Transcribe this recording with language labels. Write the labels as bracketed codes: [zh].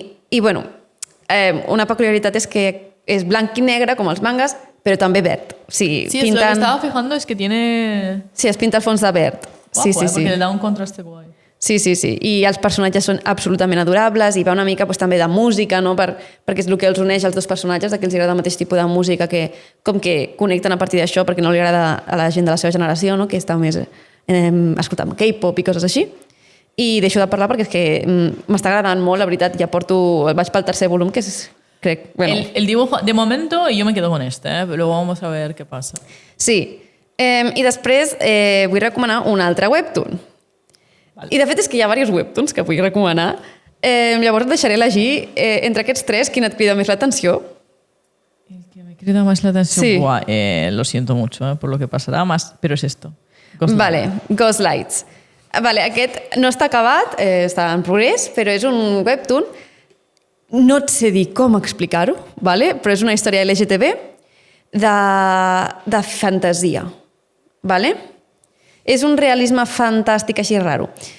[ca] I bueno, una peculiaritat és que és blanc i negre, com els mangas, però també verd. O sigui, [es] Sí, lo que estaba fijando es que tiene... [ca] Sí, es pinta el fons de verd. Guapo, sí. [es] Porque le da un contraste guay. Sí. [ca] I els personatges són absolutament adorables i va una mica pues, també de música, no? Perquè és el que els uneix als dos personatges, que els agrada el mateix tipus de música, que com que connecten a partir d'això perquè no li agrada a la gent de la seva generació, no? Que està més escoltant K-pop i coses així. I deixo de parlar perquè és que m'està agradant molt, la veritat, ja vaig pel tercer volum, que és, crec... Bueno. [es] El dibujo, de momento, yo me quedo con pero luego vamos a ver qué pasa. Sí. [ca] I després vull recomanar un altre webtoon. Vale. I de fet és que hi ha diversos webtoons que vull recomanar. Llavors et deixaré elegir entre aquests tres quin et crida més l'atenció. [es] El que me crida más la atención, Sí. Lo siento mucho por lo que pasará más, pero es esto. [ca] Vale, Ghost Lights. Vale, aquest no està acabat, està en progrés, però és un webtoon. No et sé dir com explicar-ho, vale? Però és una història LGTB de fantasia. Vale? És un realisme fantàstic així raro.